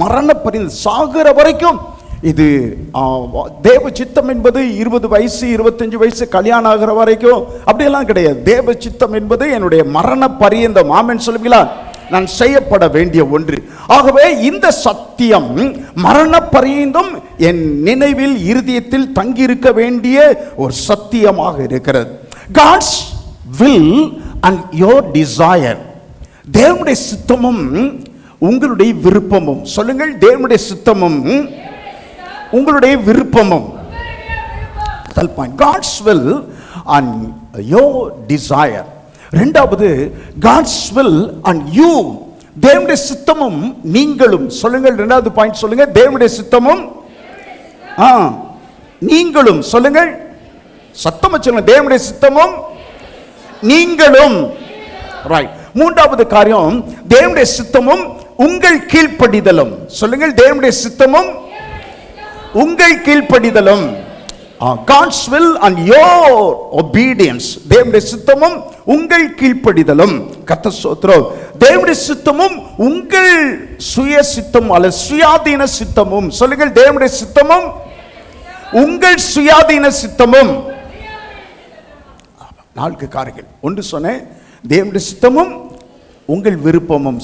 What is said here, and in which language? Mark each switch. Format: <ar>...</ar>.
<ta>மரண பரியந்தம், சாகிற வரைக்கும் இது தேவ சித்தம் என்பது 20 வயசு 25 வயசு கல்யாணம் ஆகிற வரைக்கும் அப்படியெல்லாம் கிடையாது. தேவ சித்தம் என்பது என்னுடைய மரண பரியந்தம். ஆமென் சொல்லுவீங்களா? நான் செய்யப்பட வேண்டிய ஒன்று. ஆகவே இந்த சத்தியம் மரண பரியந்தம் என் நினைவில், இருதயத்தில் தங்கியிருக்க வேண்டிய ஒரு சத்தியமாக இருக்கிறது.</ta> <en>God's will and your desire.</en> <ta>தேவனுடைய சித்தமும் உங்களுடைய விருப்பமும். சொல்லுங்கள், தேவனுடைய சித்தமும் உங்களுடைய விருப்பமும்.</ta> <en>God's will and your desire.</en> <ta>இரண்டாவது,</ta> <en>God's will and you.</en> <ta>தேவனுடைய சித்தமும் நீங்களும். சொல்லுங்கள், இரண்டாவது பாயிண்ட் சொல்லுங்க, தேவனுடைய சித்தமும் நீங்களும். சொல்லுங்கள், சத்தமா சொல்லுங்க, தேவனுடைய சித்தமும் நீங்களும். ரைட். மூன்றாவது காரியம், தேவனுடைய சித்தமும் உங்கள் கீழ்ப்படிதலும். சொல்லுங்கள், தேவனுடைய சித்தமும் உங்கள் கீழ்ப்படிதலும்.</ta> <en>God's will and your obedience.</en> <ta>தேவனுடைய சித்தமும் உங்கள் கீழ்ப்படிதலும். கர்த்தர் ஸ்தோத்திரம். தேவனுடைய சித்தமும் உங்கள் சுய சித்தம் அல்ல சுயாதீன சித்தமும். சொல்லுங்கள், தேவனுடைய சித்தமும் உங்கள் சுயாதீன சித்தமும். 4 காரியங்கள். ஒன்று சொன்னேன், தேவனுடைய சித்தமும் உங்கள் விருப்பமும்.</ta>